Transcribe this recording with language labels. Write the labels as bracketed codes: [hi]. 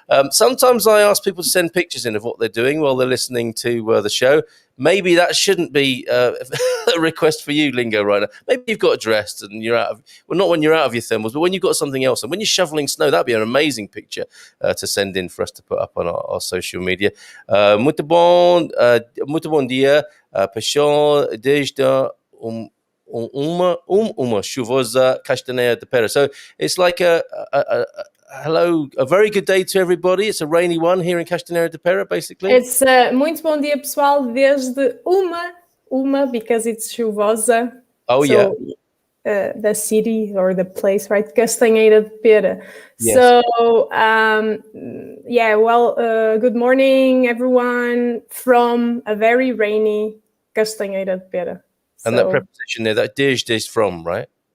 [en] Sometimes I ask people to send pictures in of what they're doing while they're listening to the show. Maybe that shouldn't be a request for you, Lingo, right now. Maybe you've got dressed and you're out of, well, not when you're out of your thermals, but when you've got something else. And when you're shoveling snow, that'd be an amazing picture to send in for us to put up on our social media. [pt] Muito bom dia, pessoal, desde uma chuvosa castanheira de pera. [en] So it's like hello, a very good day to everybody. It's a rainy one here in Castanheira de Pera, basically. It's muito bom dia, pessoal, desde uma because it's chuvosa. Oh, so, yeah. The city or the place, right? Castanheira de Pera. Yes. So, good morning, everyone, from a very rainy Castanheira de Pera. And that preposition there, that desde is from, right?